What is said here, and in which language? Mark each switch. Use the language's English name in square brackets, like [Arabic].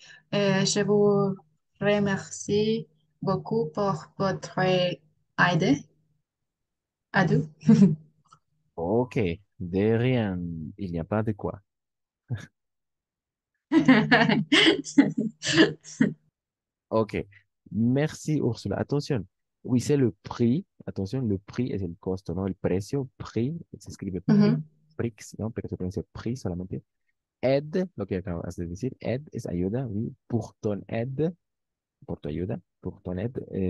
[French] Je vous remercie beaucoup pour votre aide. Adieu. Ok, de rien, il n'y a pas de quoi. Ok, merci Ursula. Attention, oui, c'est le prix. Attention, le prix [Spanish] es el costo, ¿no? El precio, prix, se escribe Ujú. prix, ¿no? Pero se pronuncia prix solamente. Aide, lo que acabas de decir, aide es ayuda, [French] oui, pour ton aide, [Spanish] pour tu ayuda, [French] pour ton aide.